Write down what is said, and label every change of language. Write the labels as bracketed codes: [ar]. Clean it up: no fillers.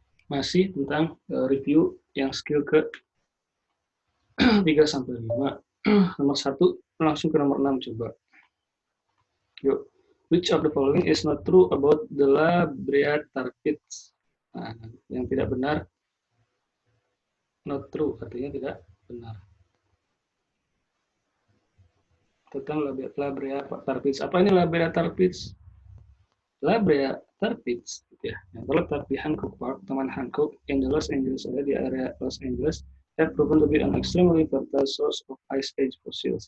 [id] Masih tentang review yang skill ke 3 sampai 5. Nomor 1 langsung ke nomor 6 coba. Yuk. [en] Which of the following is not true about the Labreatarpids? [id] Nah, yang tidak benar, [en] not true, [id] artinya tidak benar. Tentang Labreatarpids. Apa ini Labreatarpids? [en] Labreatarpids, [id] gitu ya, yang terletak di [en] Hancock Park, Taman Hancock, in the Los Angeles area, [id] di area [en] Los Angeles, have proven to be an extremely fertile source of Ice Age fossils.